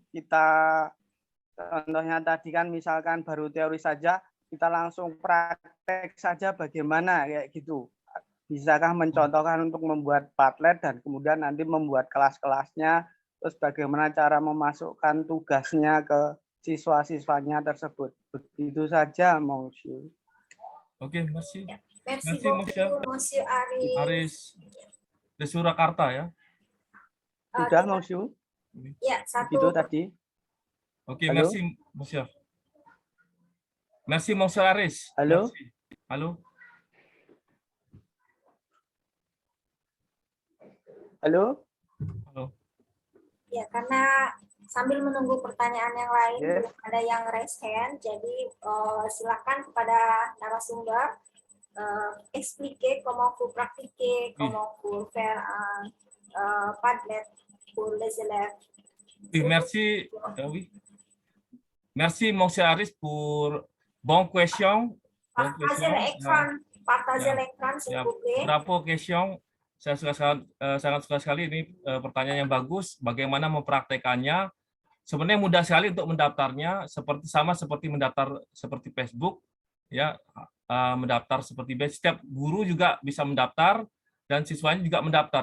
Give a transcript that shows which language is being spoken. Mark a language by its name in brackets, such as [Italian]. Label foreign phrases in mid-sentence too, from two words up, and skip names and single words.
[Indonesian] Kita contohnya tadi kan misalkan baru teori saja, kita langsung praktek saja bagaimana kayak gitu. Bisakah mencontohkan untuk membuat Padlet dan kemudian nanti membuat kelas-kelasnya, terus bagaimana cara memasukkan tugasnya ke siswa-siswanya tersebut. Begitu saja, Monsieur. Oke, merci. [French] Merci beaucoup, Monsieur Aris. [Indonesian] Di Surakarta ya. Sudah, Monsieur? Ini. Ya, Gitu satu. tadi. Oke, Halo? [French] merci, Monsieur. Merci, Monsieur Aris. [Indonesian] Halo? Merci. Halo. Halo? Halo. Ya, karena sambil menunggu pertanyaan yang lain, Yes. belum ada yang raise hand, jadi silakan kepada narasumber [French] expliquer comment vous pratiquez, comment vous faire un Padlet pour les élèves. Oui, merci. Oui. Merci, Monsieur Aris, pour bonne question. Partagez l'écran, partagez [Indonesian] Ya. [French] l'écran, s'il [Indonesian] Ya, [French] vous plaît. [Indonesian] berapa question? Saya sangat suka sekali ini pertanyaan yang bagus. Bagaimana mempraktekannya? Sebenarnya mudah sekali untuk mendaftarnya, seperti mendaftar seperti Facebook, ya, mendaftar seperti setiap guru juga bisa mendaftar dan siswanya juga mendaftar.